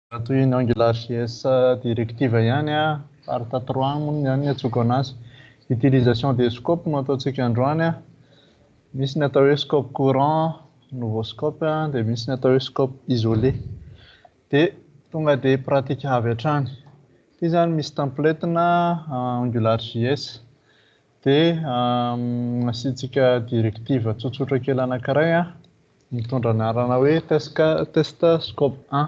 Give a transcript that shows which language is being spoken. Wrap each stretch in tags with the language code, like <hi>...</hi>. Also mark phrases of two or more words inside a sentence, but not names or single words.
<mg>toy ny AngularJS directive ihany a partie 3 moa ihany ny atsoko anazy.</mg> <fr>Utilisation des scopes</fr> <mg>no ataontsika androany a. Misy ny atao hoe</mg> <fr>scope courant, nouveau scope</fr> <mg>dia misy ny atao hoe</mg> <fr>scope isolé.</fr> <mg>Dia tonga dia pratika avy hatrany. Ity zany misy template-na AngularJS. Dia asiantsika directive tsotsotra kely anankiray a mitondra anarana hoe test scope 1.</mg>